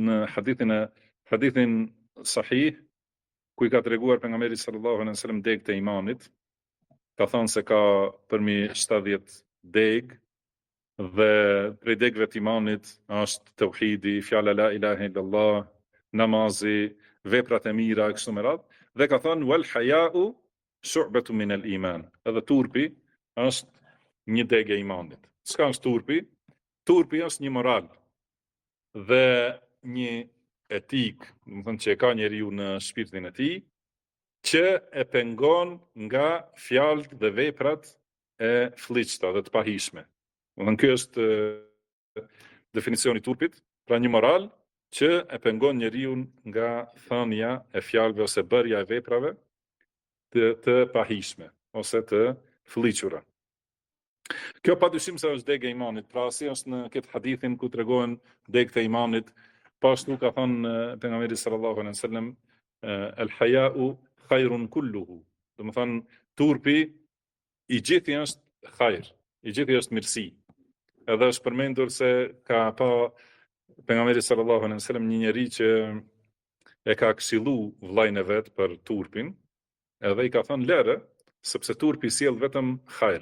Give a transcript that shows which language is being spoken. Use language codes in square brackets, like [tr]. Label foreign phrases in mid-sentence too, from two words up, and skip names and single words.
[sq] në hadithin sahih ku i ka treguar pejgamberi [ar] صلى الله عليه وسلم [sq] deg të imanit, ka thënë se ka përmi 70 deg dhe prej degëve të imanit është tauhidi, fjala [ar] لا إله إلا الله, [sq] namazi, veprat e mira kështu me radhë, dhe ka thënë [ar] والحياء شعبة من الإيمان. [sq] Edhe turpi është një degë e imanit. Çka është turpi? Turpi është një moral dhe një etik, do të thënë që e ka njeriu në shpirtin e tij, që e pengon nga fjalët dhe veprat e fllihta dhe të pahishme. Do të thënë ky është definicioni i turpit, pra një moral që e pengon njeriu nga thënia e fjalëve ose bërja e veprave të pahishme ose të fllihura. Kjo padyshim se është degë e imanit, pra si është në këtë hadithin ku tregohen degët e imanit, pashtu ka thënë pejgamberi [ar] صلى الله عليه وسلم الحياء خير كله. [sq] Do të thënë turpi i gjithë është khair, i gjithë është mirësi. Edhe është përmendur se ka pa pejgamberi [ar] صلى الله عليه وسلم [sq] një njerëz që e ka këshillu vllajën e vet për turpin, edhe i ka thënë lere, sepse turpi sjell vetëm hajër.